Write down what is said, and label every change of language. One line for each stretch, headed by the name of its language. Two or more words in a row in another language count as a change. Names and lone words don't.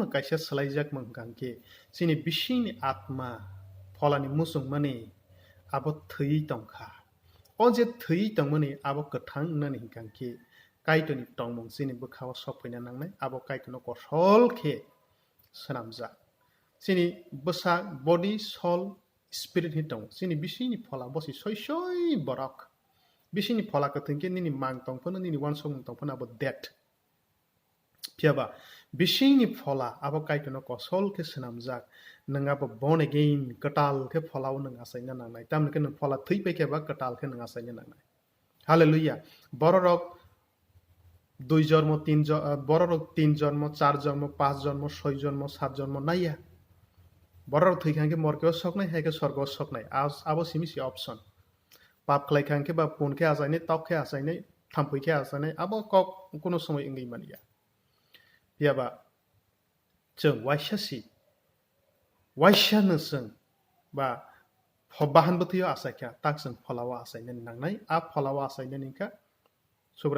Kok Borok: kaisa salaijak mangkangke sini bising atma pholani musung mani abo thei tongkha onje thei tongmani abo kathang nani hingkangke kaitoni tongmung sini bukhawa sokpaina nangnai abo kaitono kosol khe sanamja sini bosa
English: body soul spirit
Kok Borok: hitong sini bisini phola bosi soisoi borok bisini phola kathengke nini mang tongphono nini wansong tongphono abo death piaba bisini phola abo kaitono kosol ke sanamjak nang abo
English: born again
Kok Borok: katal ke pholao nang asaina nangnai tamne ke nang phola thei pe ke ba katal ke nang asaina nangnai hallelujah bororok 2 জন্ম 3 bororok 3 জন্ম 4 জন্ম 5 জন্ম 6 জন্ম 7 জন্ম নাইয়া bororok thei khangke morkeo soknai haike sorgo soknai abo simisi option pap khlai khangke ba pun ke asainai tok ke asainai thampui ke asainai abo kok kono somoy ingai mania piaba chung waishasi waishana sung ba bahan buthiyo asakya tak sung pholawa asaina nangnai a pholawa asaina ningka sobra